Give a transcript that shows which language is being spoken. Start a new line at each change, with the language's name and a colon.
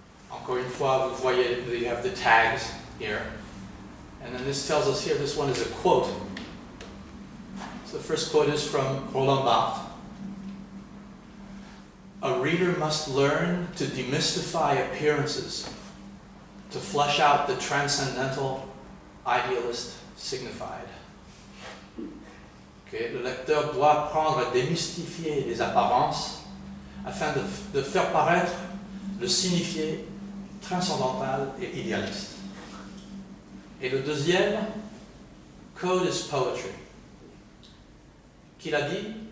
French: Encore une fois, vous voyez,
English: you have the tags here. And then this tells us here, this one is a quote. So the first quote is from Roland Barthes. A reader must learn to demystify appearances, to flesh out the transcendental idealist signified. Okay.
French: Le lecteur doit apprendre à démystifier les apparences afin de faire paraître le signifié transcendantal et idéaliste. Et le deuxième,
English: code is poetry.
French: Qu'il a dit,